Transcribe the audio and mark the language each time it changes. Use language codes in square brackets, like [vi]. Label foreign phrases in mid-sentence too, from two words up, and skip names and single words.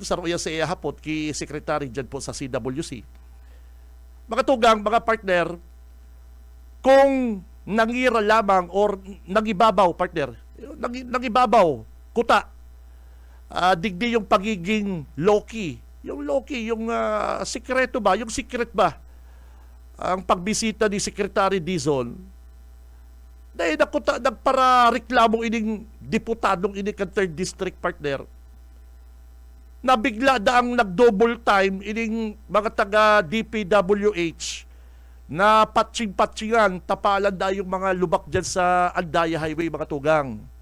[bik] Saruya sa iyahapot kay Secretary dyan po sa CWC. Mga tugang, mga partner, kung nangira lamang or nagibabaw, partner, nagibabaw, kuta, digdi yung pagiging low-key. Yung low-key, yung sikreto ba, yung secret ba, ang pagbisita ni Secretary Dizon, dahil nagpara reklamong ining diputadong ining 3rd District, partner, na bigla daang nag- [en] double time [bik] ining mga taga DPWH na patching-patchingan, tapalan da yung mga lubak dyan sa Andaya Highway, mga tugang.